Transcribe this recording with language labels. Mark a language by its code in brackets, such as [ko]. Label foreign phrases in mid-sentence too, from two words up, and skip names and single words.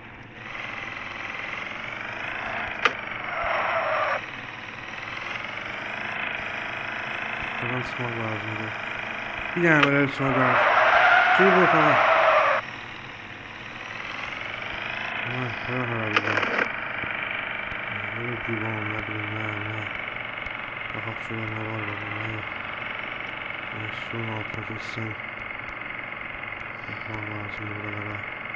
[az] Otaqdan çıxmaq lazımdır. Bir dənə belə sonra gir bu otağa. Bura haradır. [tr] Böyle divan, ne bileyim ne. [az] Baxaq şurada [tr] ne var ne yok. Suyun altına geçsin. [az] Bakmaq lazımdır buralara.